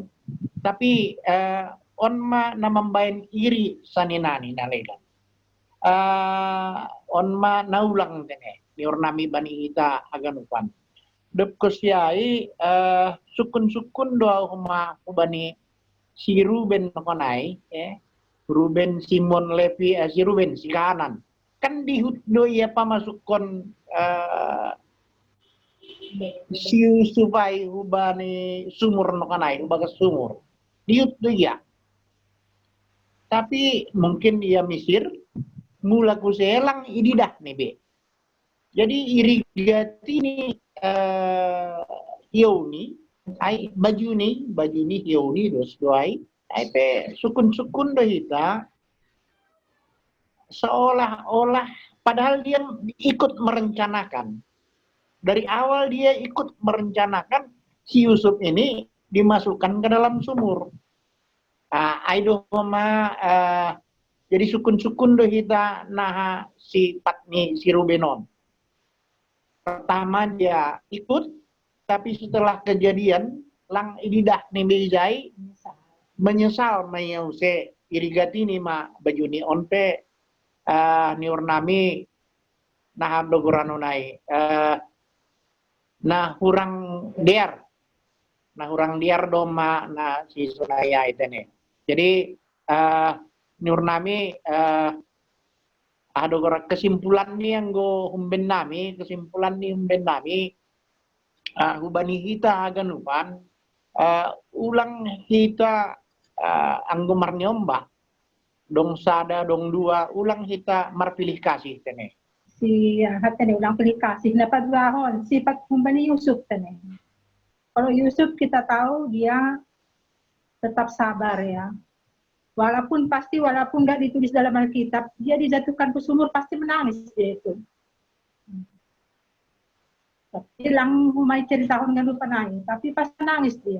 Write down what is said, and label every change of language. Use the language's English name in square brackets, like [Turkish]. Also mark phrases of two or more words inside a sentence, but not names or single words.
[Batak Simalungun] Tapi onma namambain iri saninani nalega. Onma naulang tene niurnami bani ita aganupan. Dep kusyai sukun doa huma bani si Ruben nokonai Ruben Simon Levi si Ruben si kanan kan dihuddo ia pamasukon si Yusufai hubani sumur nokonai bagas sumur dihuddo ya. Tapi mungkin ia misir mula kuselang ididah nih be. Jadi irigati ni hioni ai baju ni hioni dos doai ai pe sukun do hita [Indonesian] seolah-olah padahal dia ikut merencanakan. Dari awal dia ikut merencanakan si Yusuf ini dimasukkan ke dalam sumur. [Batak Simalungun] Aido ma jadi sukun do hita nah si patni si Rubenon. [Indonesian] Pertama dia ikut, tapi setelah kejadian [Batak Simalungun] lang ididah nebejai menyesal mayause irigati ni ma bajuni onpe niurnami nah dogoranunai nah hurang diar doma na si Suraya itene. Jadi niurnami [Indonesian] ada kesimpulan [Batak Simalungun] ni yang kesimpulan ni humben nami hubani kita aganupan ulang kita anggo marnyomba dong sada dong dua ulang kita marpilih kasih tene si hatene ulang pilih kasih na padrahon sifat humbani Yusuf tene. [Indonesian] Kalau Yusuf kita tahu dia tetap sabar ya. Walaupun nggak ditulis dalam Alkitab, dia dijatuhkan ke sumur pasti menangis dia itu. Tapi [Batak Simalungun] lang humai [Indonesian] cerita nggak lupa nangis, tapi pasti nangis dia.